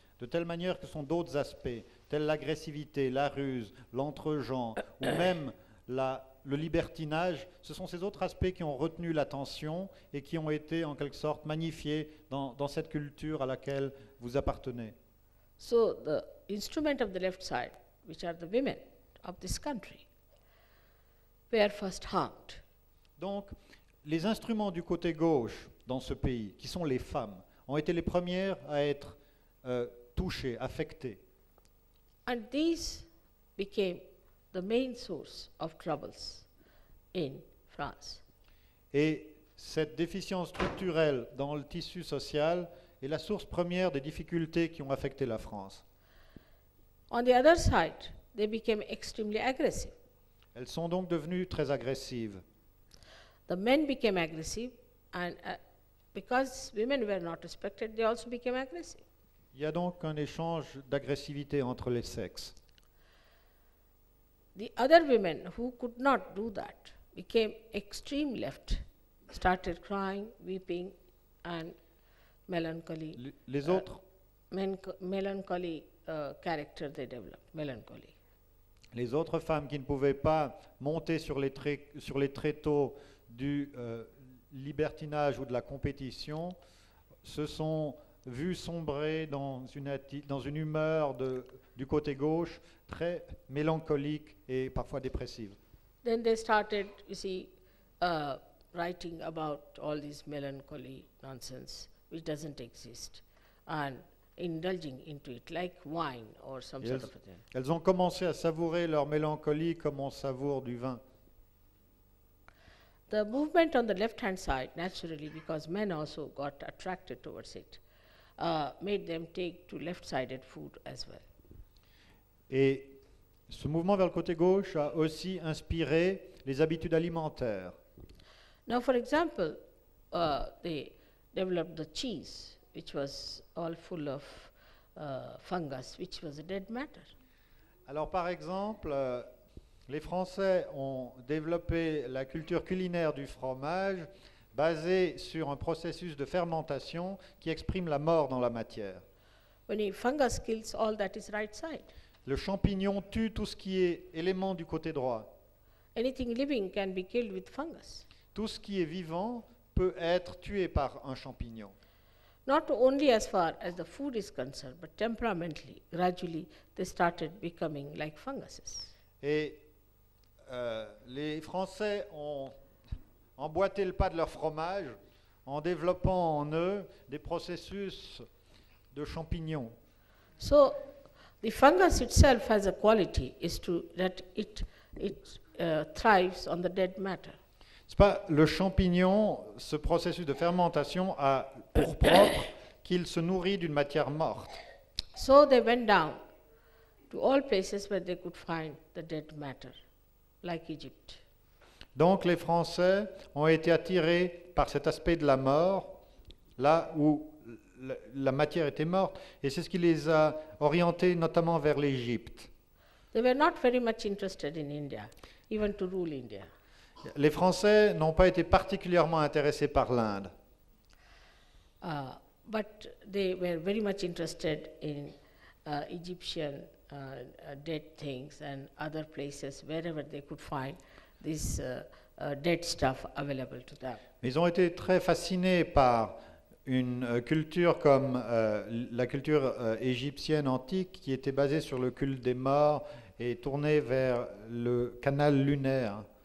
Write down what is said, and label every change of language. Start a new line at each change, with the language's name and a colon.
French: De telle manière que ce sont d'autres aspects, tels l'agressivité, la ruse, l'entre-gens, ou même le libertinage, ce sont ces autres aspects qui ont retenu l'attention et qui ont été en quelque sorte magnifiés dans cette culture à laquelle vous appartenez.
English: So the instrument of the left side, which are the women of this country, were first harmed.
French: Donc, les instruments du côté gauche dans ce pays, qui sont les femmes, ont été les premières à être touchées, affectées.
English: And these became the main source of troubles in France.
French: Et cette déficience structurelle dans le tissu social est la source première des difficultés qui ont affecté la France.
English: On the other side, they became extremely aggressive.
French: Elles sont donc devenues très agressives.
English: The men became aggressive, and because women were not respected, they also became aggressive.
French: Il y a donc un échange d'agressivité entre les sexes.
English: The other women who could not do that became extreme left, started crying, weeping, and melancholy.
French: Les autres,
English: Melancholy character they developed, melancholy.
French: les autres femmes qui ne pouvaient pas monter sur les tréteaux du libertinage ou de la compétition se sont vues sombrer dans une humeur du côté gauche très mélancolique et parfois dépressive.
English: Then they started, you see, writing about all this melancholy nonsense which doesn't exist, and indulging into it like wine or some sort of a thing.
French: Elles ont commencé à savourer leur mélancolie comme on savoure du vin.
English: The movement on the left-hand side, naturally, because men also got attracted towards it, made them take to left-sided food as well.
French: Et ce mouvement vers le côté gauche a aussi inspiré les habitudes alimentaires.
English: Now, for example, they developed the cheese, which was all full of fungus, which was a dead matter.
French: Alors par exemple, les Français ont développé la culture culinaire du fromage basée sur un processus de fermentation qui exprime la mort dans la matière.
English: When a fungus kills all that is right side.
French: Le champignon tue tout ce qui est élément du côté droit.
English: Anything living can be killed with fungus.
French: Tout ce qui est vivant peut être tué par un champignon.
English: Not only as far as the food is concerned, but temperamentally, gradually, they started becoming like funguses.
French: Et les Français ont emboîté le pas de leur fromage en développant en eux des processus de champignons.
English: So, the fungus itself has a quality, is that it thrives on the dead matter.
French: C'est pas le champignon, ce processus de fermentation a pour propre qu'il se nourrit d'une matière morte.
English: So they went down to all places where they could find the dead matter, like Egypt.
French: Donc les Français ont été attirés par cet aspect de la mort, là où la matière était morte, et c'est ce qui les a orientés notamment vers l'Égypte.
English: They were not very much interested in India, even to rule India.
French: Les Français n'ont pas été particulièrement intéressés par l'Inde,
English: But they were very much interested in Egyptian dead things and other places, wherever they could find this dead stuff available to them.
French: mais ils ont été très fascinés par une culture comme la culture égyptienne antique qui était basée sur le culte des morts et tournée vers le canal lunaire.